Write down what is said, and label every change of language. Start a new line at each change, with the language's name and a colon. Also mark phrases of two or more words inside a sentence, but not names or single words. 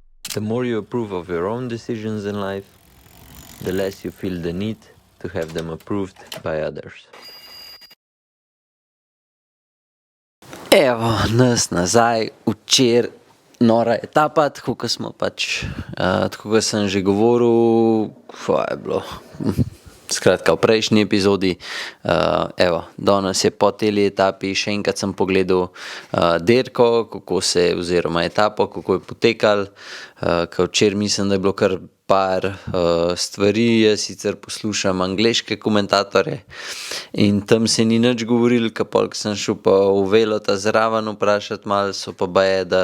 English: The more you approve of your own decisions in life, the less you feel the need to have them approved by others.
Slovenian: Evo nas nazaj, včeraj nora etapa, tako kot smo tako kot sem že govoril, je bilo, skratka v prejšnji epizodi, danes je po tej etapi, še enkrat sem pogledal dirko, oziroma etapo, kako je potekal, ker včeraj mislim, da je bilo kar par stvari, jaz sicer poslušam angleške komentatorje in tam se ni nič govoril, ker polk sem šel pa v Velota zraven vprašati malo, so pa baje,